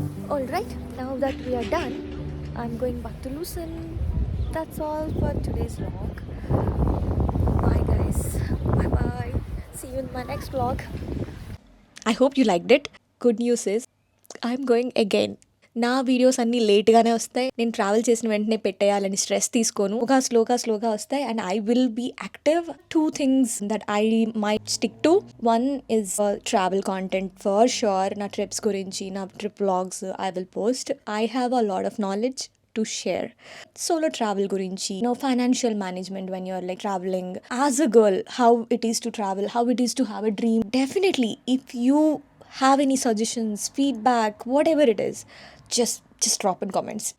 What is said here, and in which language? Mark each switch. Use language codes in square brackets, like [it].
[en] Alright, now that we are done, I'm going back to Lucerne. That's all for today's vlog. Bye guys. Bye bye. See you in my next vlog. I hope you liked it. Good news is I'm going again. [te] నా videos అన్నీ లేట్గానే వస్తాయి. నేను travel చేసిన వెంటనే పెట్టేయాలని stress తీసుకోను. ఒక స్లోగా వస్తాయి [en] And I will be active. 2 things that I might stick to. One is travel content for sure. [te] నా ట్రిప్స్ గురించి, నా trip vlogs [en] I will post. I have a lot of knowledge to share. Solo travel gurinchi, financial management when you're like traveling as a girl, how it is to travel, how it is to have a dream. Definitely, if you have any suggestions, feedback, whatever it is, just drop in comments.